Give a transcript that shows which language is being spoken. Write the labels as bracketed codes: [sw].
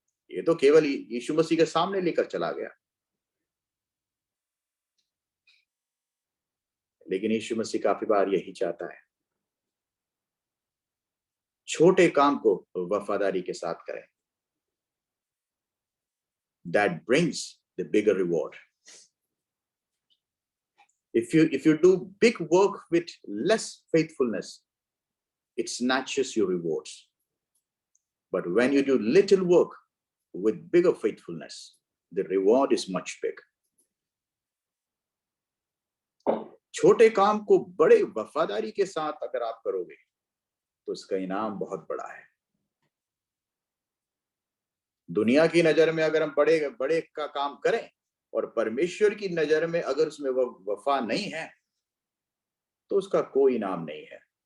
[hi] ये तो केवल यीशु मसीह के सामने लेकर चला गया। लेकिन यीशु मसीह काफी बार यही चाहता है, छोटे काम को वफादारी के साथ करें। [en] That brings the bigger reward. If you do big work with less faithfulness, it snatches your rewards. But when you do little work with bigger faithfulness, the reward is much bigger. [hi] छोटे काम को बड़े वफादारी के साथ अगर आप करोगे तो उसका इनाम बहुत बड़ा है। दुनिया की नजर में अगर हम बड़े बड़े का काम करें और परमेश्वर की नजर में अगर उसमें वफा नहीं है तो उसका कोई इनाम नहीं है।